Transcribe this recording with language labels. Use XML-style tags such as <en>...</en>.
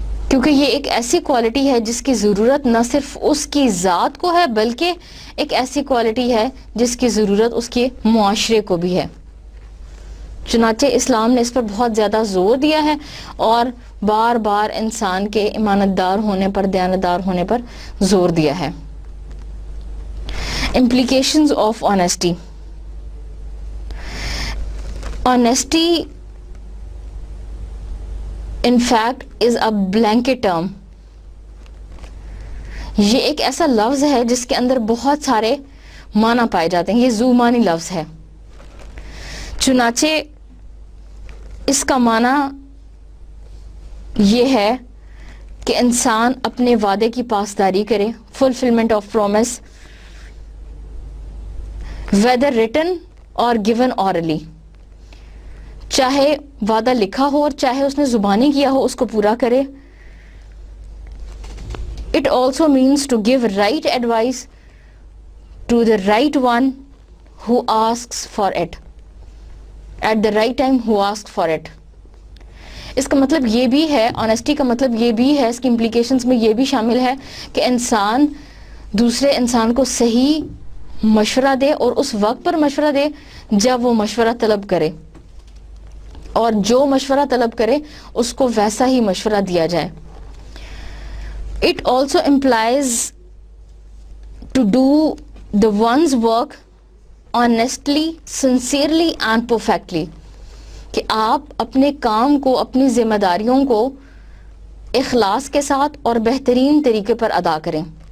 <ur>کیونکہ یہ ایک ایسی کوالٹی ہے جس کی ضرورت نہ صرف اس کی ذات کو ہے بلکہ ایک ایسی کوالٹی ہے جس کی ضرورت اس کے معاشرے کو بھی ہے۔ چنانچہ اسلام نے اس پر بہت زیادہ زور دیا ہے اور بار بار انسان کے ایمانت دار ہونے پر، دیانتدار ہونے پر زور دیا ہے۔</ur> <en>Implications of honesty. Honesty in fact is a blanket term.</en> <ur>یہ ایک ایسا لفظ ہے جس کے اندر بہت سارے معنی پائے جاتے ہیں، یہ ذو معنی لفظ ہے۔ چنانچہ اس کا معنی یہ ہے کہ انسان اپنے وعدے کی پاسداری کرے،</ur> <en>fulfillment of promise، whether written or given orally.</en> <ur>چاہے وعدہ لکھا ہو اور چاہے اس نے زبانی کیا ہو اس کو پورا کرے.</ur> <en>It also means to give right advice to the right one who asks for it at the right time, who asks for it.</en> <ur>اس کا مطلب یہ بھی ہے, آنیسٹی کا مطلب یہ بھی ہے, اس کی امپلیکیشنز میں یہ بھی شامل ہے کہ انسان دوسرے انسان کو صحیح مشورہ دے اور اس وقت پر مشورہ دے جب وہ مشورہ طلب کرے, اور جو مشورہ طلب کرے اس کو ویسا ہی مشورہ دیا جائے.</ur> <en>It also implies to do the one's work honestly, sincerely and perfectly.</en> <ur>کہ آپ اپنے کام کو, اپنی ذمہ داریوں کو اخلاص کے ساتھ اور بہترین طریقے پر ادا کریں.</ur>